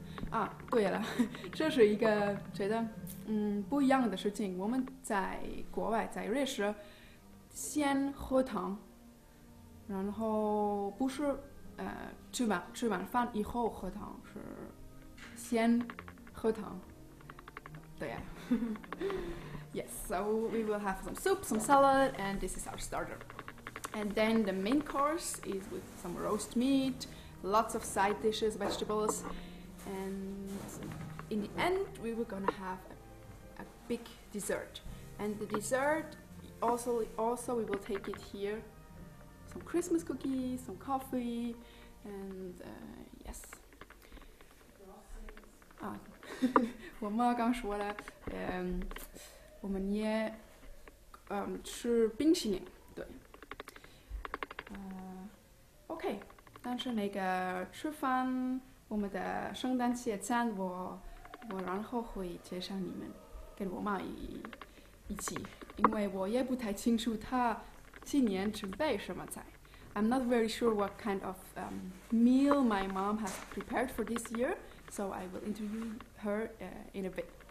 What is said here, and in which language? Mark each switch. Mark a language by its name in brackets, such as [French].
[Chinese] 啊，对了，这是一个觉得不一样的事情。我们在国外，在瑞士，先喝汤，然后不是吃完饭以后喝汤，是先喝汤。对呀。 [English] Yes, so we will have some soup, some salad, and this is our starter. And then the main course is with some roast meat, lots of side dishes, vegetables. And in the end, we were gonna have a big dessert. And the dessert, also we will take it here. Some Christmas cookies, some coffee, and yes. [Chinese] 啊，我妈刚说了，我们也吃冰淇淋，对。 OK， 但是那个吃饭。我们的圣诞节餐我然后会介绍你们跟我妈一起因为我也不太清楚她今年准备什么菜 [English] I'm not very sure what kind of meal my mom has prepared for this year so I will interview her in a bit